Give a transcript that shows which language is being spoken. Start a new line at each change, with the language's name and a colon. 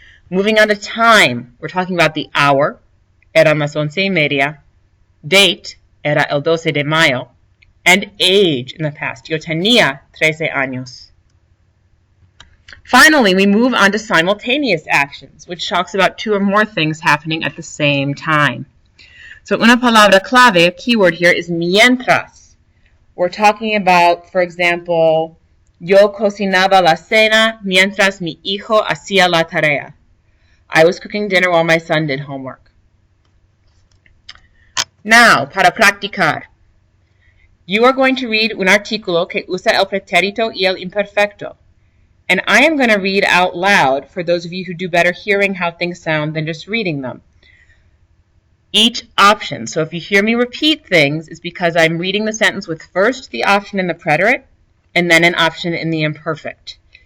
English: Moving on to time, we're talking about the hour,
Spanish: eran las 11:30,
English: date,
Spanish: era el 12 de mayo,
English: and age in the past,
Spanish: yo tenía 13 años.
English: Finally, we move on to simultaneous actions, which talks about 2 or more things happening at the same time. So
Spanish: una palabra clave,
English: a keyword here, is mientras. We're talking about, for example,
Spanish: yo cocinaba la cena mientras mi hijo hacía la tarea.
English: I was cooking dinner while my son did homework. Now,
Spanish: para practicar.
English: You are going to read
Spanish: un artículo que usa el pretérito y el imperfecto.
English: And I am going to read out loud for those of you who do better hearing how things sound than just reading them. Each option. So if you hear me repeat things, it's because I'm reading the sentence with first the option in the preterite and then an option in the imperfect.